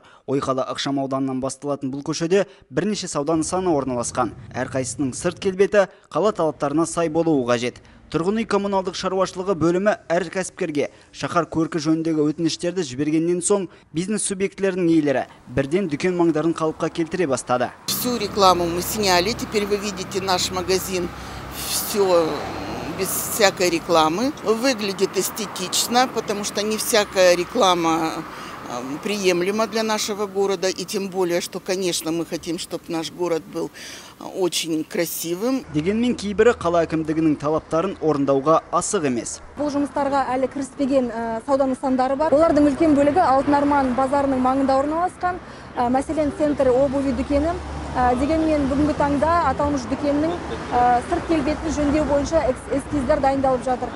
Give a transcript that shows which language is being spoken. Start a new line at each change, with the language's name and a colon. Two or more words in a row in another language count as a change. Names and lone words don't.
Kazakh: Ойқала ықшам ауданынан басталатын бұл көшеде бірнеше сауда нысаны орналасқан. Әрқайсының сырт келбеті қала талаптарына сай болуы қажет. Тұрғын үй коммуналдық шаруашылығы бөлімі әр кәсіпкерге шаһар көркі жөніндегі өтініштерді жібергеннен соң бизнес субъектілерінің иелері бірден дүкен маңдарын қалыпқа келтіре бастады.
Russian: Всю рекламу мы сняли, теперь вы видите наш магазин, все без всякой рекламы. Выглядит эстетично, потому что не всякая реклама приемлемо для нашего города, и тем более, что, конечно, мы хотим, чтобы наш город был очень красивым.
Kazakh: Дегенмен кейбірі қала әкімдігінің талаптарын орындауға асық емес. Бұл жұмыстарға әлі кіріспеген сауда нысандары бар. Олардың үлкен бөлігі Алтын Арман базарының маңында орналасқан. Мәселен, центр обуви дүкені. Дегенмен бүгінгі таңда аталмыш дүкеннің сырт келбетін жөндеу бойынша эскиздар дайындалып жатыр.